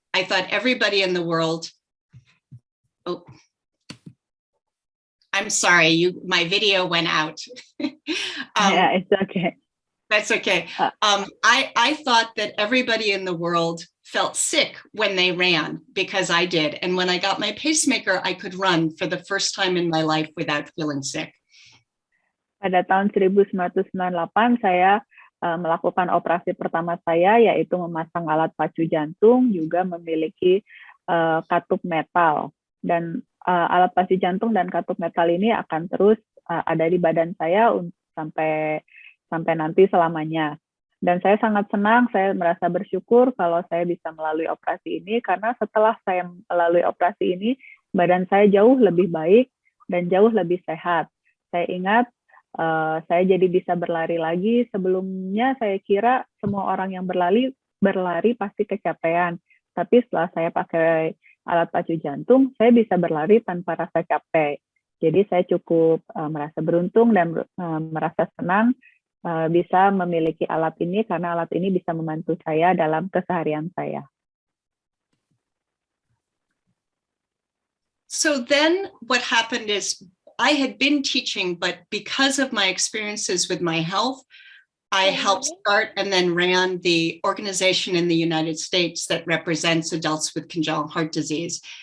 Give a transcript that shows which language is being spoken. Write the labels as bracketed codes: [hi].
[en] I thought everybody in the world, I'm sorry, my video went out. Yeah, it's okay. That's okay. I thought that everybody in the world felt sick when they ran, because I did. And when I got my pacemaker, I could run for the first time in my life without feeling sick. [id] Pada tahun 1998 saya melakukan operasi pertama saya, yaitu memasang alat pacu jantung, juga memiliki katup metal. Dan alat pacu jantung dan katup metal ini akan terus ada di badan saya sampai nanti selamanya. Dan saya sangat senang, saya merasa bersyukur kalau saya bisa melalui operasi ini, karena setelah saya melalui operasi ini, badan saya jauh lebih baik dan jauh lebih sehat. Saya ingat saya jadi bisa berlari lagi. Sebelumnya saya kira semua orang yang berlari pasti kecapean. Tapi setelah saya pakai alat pacu jantung, saya bisa berlari tanpa rasa capek. Jadi saya cukup merasa beruntung dan merasa senang bisa memiliki alat ini, karena alat ini bisa membantu saya dalam keseharian saya. [en] So then what happened is I had been teaching, but because of my experiences with my health, I helped start and then ran the organization in the United States that represents adults with congenital heart disease.